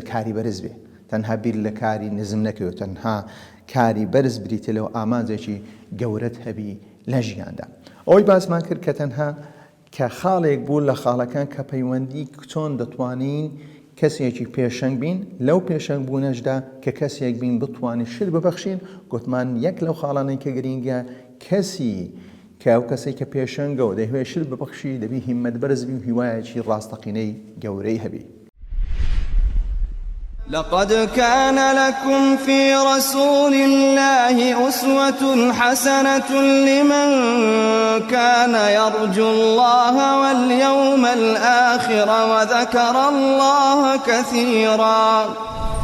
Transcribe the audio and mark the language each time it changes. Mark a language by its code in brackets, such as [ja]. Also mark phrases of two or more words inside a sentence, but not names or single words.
[ckb] کاری بەرز بێ تەنها بیر لە کاری نزم نەکەوێت تەنها کاری بەرز بریتە لەو ئامانجێکی گەورەت هەبی لە ژیاندا ئەوەی باسمان کرد کە تەنها کە خاڵێک بوو لە خاڵەکان کە پەیوەندی چۆن دەتوانین کەسێکی پێشەنگ بین لەو پێشەنگ بوونەشدا کە کەسێک بین بتوانین شت ببەخشین گوتمان یەک لەو خاڵانەی کە گرینگە کەسی کە ئەو کەسێک کە پێشەنگە و دەیوێت شت ببەخشی دەبی هیممەت بەرز بی و هیوایەکی ڕاستەقینەی گەورەی هەبی [ar] لقد كان لكم في رسول الله أسوة حسنة لمن كان يرجو الله واليوم الآخر وذكر الله كثيرا